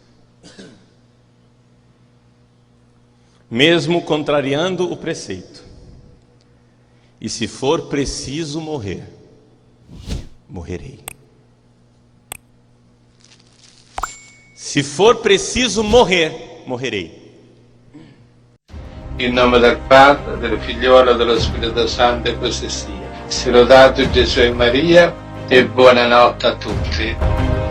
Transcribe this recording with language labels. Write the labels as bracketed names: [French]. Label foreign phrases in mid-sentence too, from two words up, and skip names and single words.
[Portuguese] Mesmo contrariando o preceito, e se for preciso morrer, morrerei. Se for preciso morrer, morrerei. [Italian] In nome del Padre, del Figliolo e dello Spirito Santo, e così sia. Sia lodato Gesù e Maria, e buonanotte a tutti.